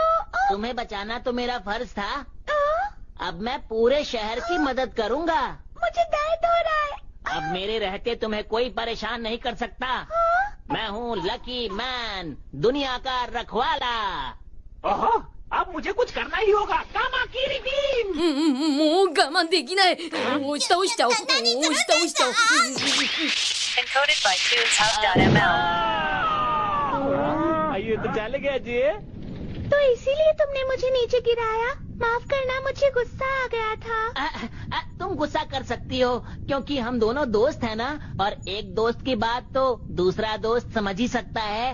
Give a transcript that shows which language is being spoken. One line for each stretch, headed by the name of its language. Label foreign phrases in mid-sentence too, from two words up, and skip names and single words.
Hindi: तुम्हें बचाना तो मेरा फर्ज था। अब मैं पूरे शहर की मदद करूंगा। मुझे दर्द हो रहा है। अब मेरे रहते तुम्हें कोई परेशान नहीं कर सकता। मैं हूँ लकी मैन, दुनिया का रखवाला। ओहो, अब मुझे कुछ करना ही होगा। कामाकिरी बीम।
Japanese: もう我慢できない。落ちた落ちた落ちた落ちた。
English: Encoded by TunesHub.ml.
Hindi: आइए तो चले गए जी। तो इसीलिए तुमने मुझे नीचे गिराया? माफ करना, मुझे गुस्सा आ गया था। तुम गुस्सा कर सकती हो क्योंकि हम दोनों दोस्त हैं ना, और एक दोस्त की बात तो दूसरा दोस्त समझ ही सकता है।